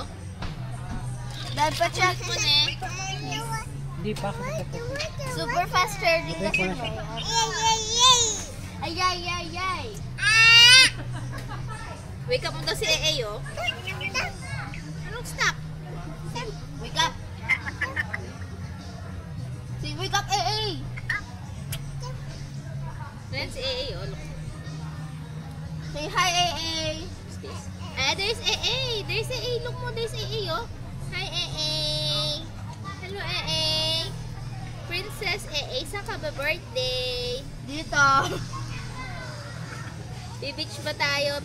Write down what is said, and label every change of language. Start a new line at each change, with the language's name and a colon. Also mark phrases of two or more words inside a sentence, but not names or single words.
Filipino: Dad, pa-check mo na eh. Hindi pa ako
English: Super fast charging
Filipino: kasi mo. Ay, ay, ay, ay.
English: Wake up
Filipino: mo daw si AA, oh. Anong stop?
English: Wake up. Say, wake up, AA.
Filipino: Ayan si AA,
English: oh. Look. Say hi, AA. There's AA. There's AA. Look mo, there's AA, oh. Hi, AA. Hello, AA. Princess AA,
Filipino: saan ka ba birthday? Dito. Beach ba tayo?